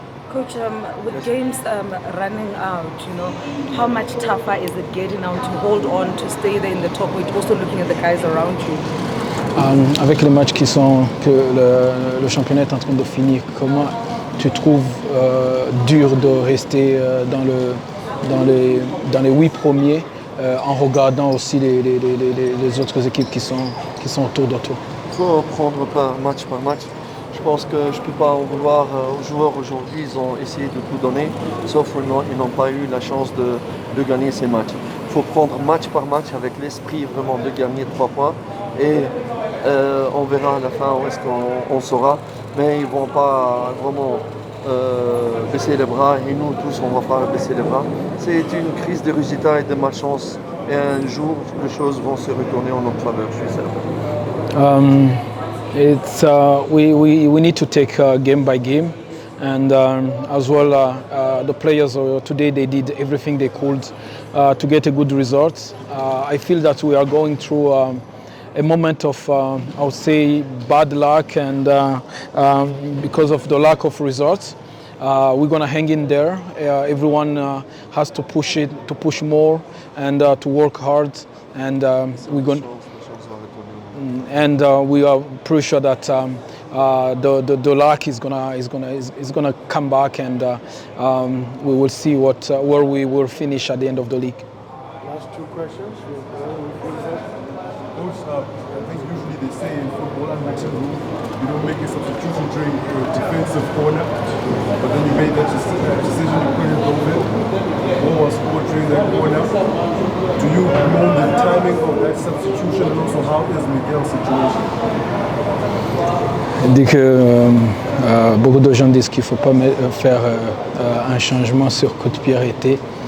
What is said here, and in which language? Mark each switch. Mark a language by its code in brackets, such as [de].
[en] Coach, with games running out, how much tougher is it getting now to hold on, to stay there in the top weight, also looking at the guys around you? [fr] Avec les matchs que le championnat est en train de finir, comment tu trouves dur de rester dans les 8 premiers en regardant aussi les autres équipes qui sont autour de toi? Il faut prendre par match. Je pense que je ne peux pas en vouloir aux joueurs aujourd'hui. Ils ont essayé de tout donner, sauf qu'ils n'ont pas eu la chance de gagner ces matchs. Il faut prendre match par match avec l'esprit vraiment de gagner 3 points. Et on verra à la fin où est-ce qu'on sera. Mais ils ne vont pas vraiment baisser les bras. Et nous tous, on ne va pas baisser les bras. C'est une crise de résultats et de malchance. Et un jour, les choses vont se retourner en notre faveur, je suis certain. [en] We need to take game by game, and as well the players today, they did everything they could to get a good result. I feel that we are going through a moment of I would say bad luck, and because of the lack of results, we're gonna hang in there. Everyone has to push more, and to work hard, and we're going. And we are pretty sure that the luck is gonna come back, and we will see where we will finish at the end of the league. Last 2 questions. Coach, I think usually they say in football, and Maxim rule, you don't make a substitution during a defensive corner, but then you made that decision to put it over. Ball was scored during that corner. Do you know the timing of that substitution, and also how is Miguel's situation? [fr] Il dit que beaucoup de gens disent qu'il ne faut pas faire un changement sur coup de pied arrêté.